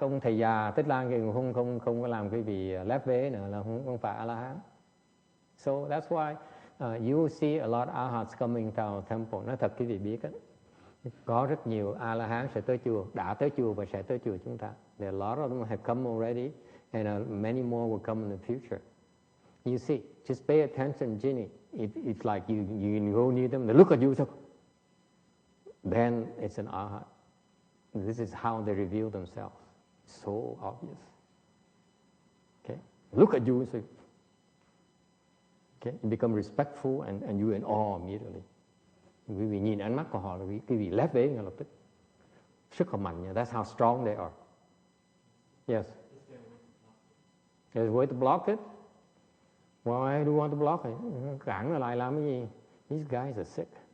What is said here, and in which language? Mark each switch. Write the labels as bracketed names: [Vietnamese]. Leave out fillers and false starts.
[Vietnamese] Ông thầy già Tích Lan kia không có làm cái vị lép vế nữa, là không phải A-la-hán. [English] So that's why you will see a lot of arhats coming to our temple. [Vietnamese] Nói thật quý vị biết á, có rất nhiều A-la-hán sẽ tới chùa, đã tới chùa và sẽ tới chùa chúng ta. [English] There are a lot of them have come already, and many more will come in the future. You see, just pay attention, Ginny. It's like you can go near them, they look at you, so then it's an arhat. This is how they reveal themselves. So obvious. Okay, look at you, so okay, you become respectful and you're in awe immediately. [Vietnamese] Quý vị nhìn ánh mắt của họ là quý vị lép vế ngay lập tức. Sức họ mạnh nha. [English] That's how strong they are. Yes. There's a way to block it. Why do you want to block it? [Vietnamese] Cản lại làm cái gì? [English] These guys are sick.